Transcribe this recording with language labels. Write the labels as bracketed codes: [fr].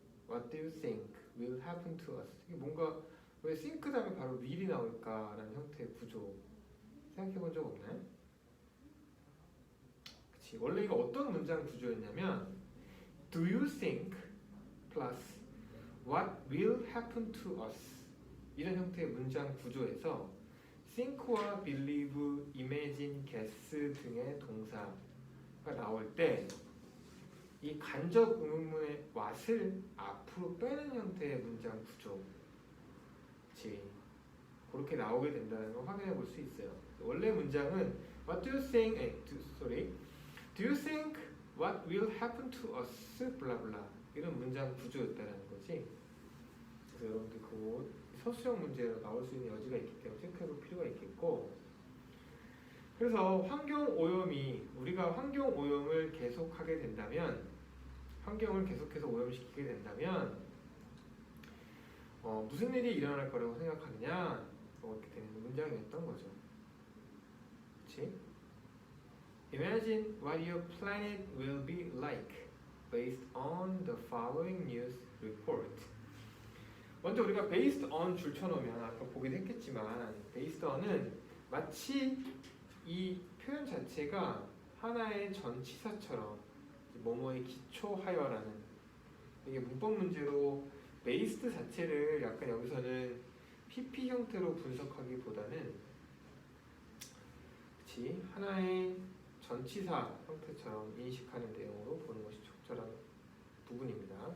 [en] What do you think will happen to us? [ko] 이게 뭔가 왜 think 다음에 바로 will이 나올까라는 형태의 구조 생각해본 적 없나요? 그치. 원래 이거 어떤 문장 구조였냐면 [en] Do you think plus what will happen to us [ko] 이런 형태의 문장 구조에서 think와 believe, imagine, guess 등의 동사가 나올 때 이 간접 의문문의 what을 앞으로 빼는 형태의 문장 구조 그치. 그렇게 나오게 된다는 걸 확인해 볼 수 있어요. 원래 문장은 [en] What do you think? Do you think what will happen to us? [ko] 블라블라 이런 문장 구조였다는 거지. 그래서 여러분들 그 서술형 문제로 나올 수 있는 여지가 있기 때문에 체크해 볼 필요가 있겠고. 그래서 우리가 환경 오염을 계속하게 된다면, 환경을 계속해서 오염시키게 된다면 무슨 일이 일어날 거라고 생각하느냐 이렇게 되는 문장이었던 거죠. 그치? [en] Imagine what your planet will be like based on the following news report. [ko] 먼저 우리가 based on 줄쳐놓으면 아까 보기도 했겠지만 based on은 마치 이 표현 자체가 하나의 전치사처럼 뭐뭐에 기초하여라는 이게 문법 문제로 based 자체를 약간 여기서는 PP 형태로 분석하기보다는 그치 하나의 전치사 형태처럼 인식하는 내용으로 보는 것이 적절한 부분입니다.